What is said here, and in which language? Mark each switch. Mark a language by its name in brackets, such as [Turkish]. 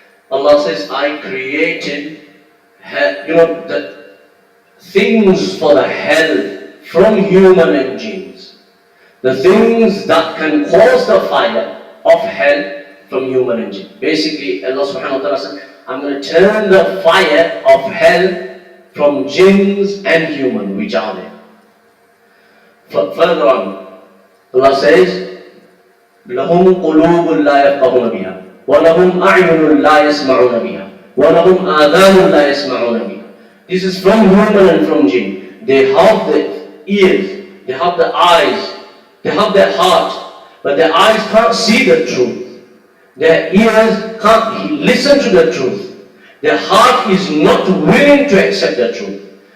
[English] Allah says, I created, the things for the hell from human and jinns. The things that can cause the fire of hell from human and jinn. Basically, Allah subhanahu wa ta'ala says, I'm going to turn the fire of hell from jinns and human, which are there. Further on, Allah says, [Arabic] لَهُمْ قُلُوبٌ لَا يَفْقَهُونَ بِهَا وَلَهُمْ أَعْيُنٌ لَا يَسْمَعُونَ بِهَا وَلَهُمْ آذَانٌ لَا يَسْمَعُونَ بِهَا. [English] This is from human and from jinn. They have the ears, they have the eyes, they have their heart, but their eyes can't see the truth. Their ears can't listen to the truth. Their heart is not willing to accept the truth.